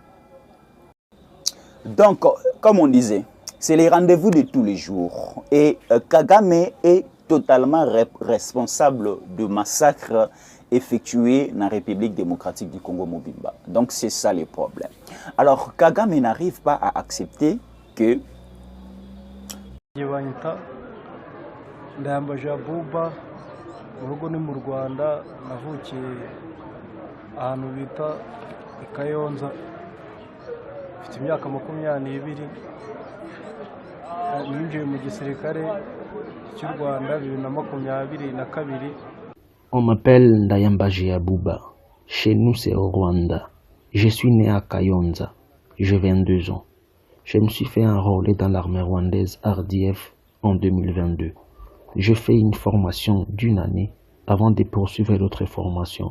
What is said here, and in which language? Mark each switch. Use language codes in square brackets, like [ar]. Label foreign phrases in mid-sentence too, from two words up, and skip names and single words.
[fr] Donc, comme on disait, c'est les rendez-vous de tous les jours. Et Kagame est totalement responsable de massacres effectués dans la République démocratique du Congo Mobimba. Donc, c'est ça le problème. Alors, Kagame n'arrive pas à accepter que... [rw] mu rugo ni mu Rwanda, navukiye ahantu bita i Kayonza, mfite imyaka 22, ninjiye mu gisirikare cy'u Rwanda 2022. [fr] On m'appelle Ndayambaji Abouba. Chez nous c'est au Rwanda. Je suis né à Kayonza. J'ai 22 ans. Je me suis fait enrôler dans l'armée rwandaise RDF en 2022. Je fais une formation d'1 année avant de poursuivre l'autre formation.